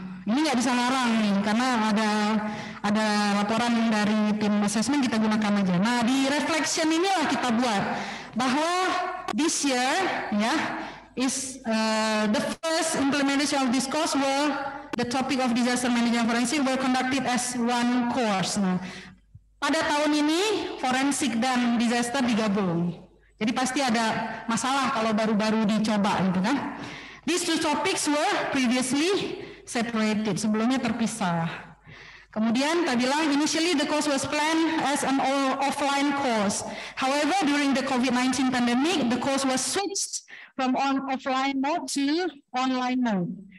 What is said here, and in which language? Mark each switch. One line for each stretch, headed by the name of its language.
Indonesian: Ini nggak bisa ngarang nih, karena ada laporan dari tim assessment, kita gunakan aja. Nah di reflection inilah kita buat bahwa
English: this year ya is the first implementation of this course were the topic of disaster management forensic were conducted as one course.
Indonesian: Nah, pada tahun ini forensik dan disaster digabung. Jadi pasti ada masalah kalau baru-baru dicoba gitu kan.
English: These two topics were previously separated,
Indonesian: sebelumnya terpisah. Kemudian tadi bilang
English: initially the course was planned as an offline course. However, during the COVID-19 pandemic, the course was switched from offline mode to online mode.